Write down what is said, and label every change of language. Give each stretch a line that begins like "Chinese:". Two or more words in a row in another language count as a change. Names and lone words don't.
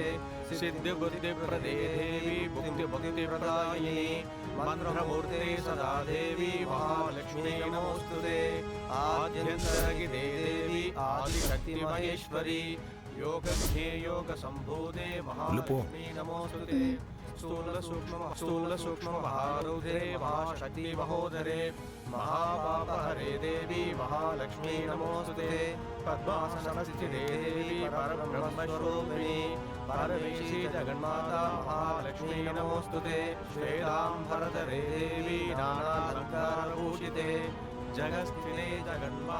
Sanskrit: सिद्धिबुद्धिप्रदे देवि भुक्तिभुक्तिप्रदायिनि मन्त्रमूर्ते सदा देवि महालक्ष्मी नमोऽस्तुते. आद्यन्तरहिते देवि आदिशक्ति महेश्वरि योगज्ञे योगसम्भूते महालक्ष्मी नमोऽस्तुते. स्थूलसूक्ष्ममहारौद्रे महाशक्तिमहोदरे महापापहरे देवी महालक्ष्मी नमोऽस्तुते पद्मासनस्थिते देवी परब्रह्मस्वरूपिणी परमेशी जगन्माता महालक्ष्मी नमोऽस्तुते श्वेताम्बरधरे देवी नानालङ्कारभूषिते जगस्थिते जगन्माता